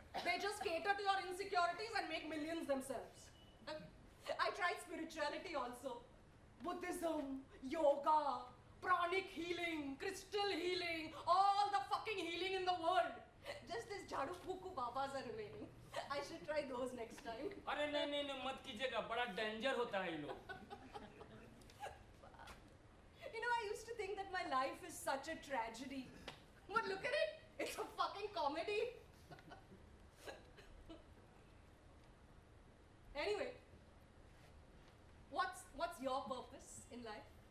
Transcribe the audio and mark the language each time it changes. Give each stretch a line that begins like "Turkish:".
English: They just cater to your insecurities and make millions themselves. I tried spirituality also. Buddhism, yoga, pranic healing, crystal healing, all the fucking healing in the world. Just these Jhadu Puku Babas are remaining. I should try those next time.
Hindi: अरे नहीं मत कीजिएगा, बड़ा danger होता है ये लोग।
English: You know, I used to think that my life is such a tragedy. But look at it, it's a fucking comedy. Anyway, what's your purpose in life?